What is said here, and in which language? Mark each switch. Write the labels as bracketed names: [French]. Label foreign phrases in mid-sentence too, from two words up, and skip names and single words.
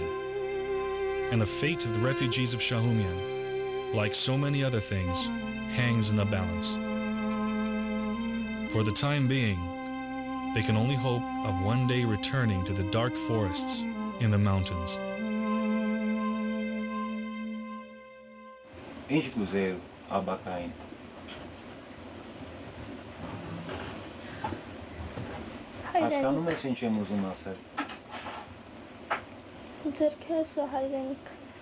[English] And the fate of the refugees of Shahumyan, like so many other things, hangs in the balance. For the time being, they can only hope of one day returning to the dark forests in the mountains. [Armenian] Ինչ կուզեի աբակային։ Հայրենիք, Հասկանում ես ինչ եմ ուզում ասել։ ձեռքերս ու հայրենիք։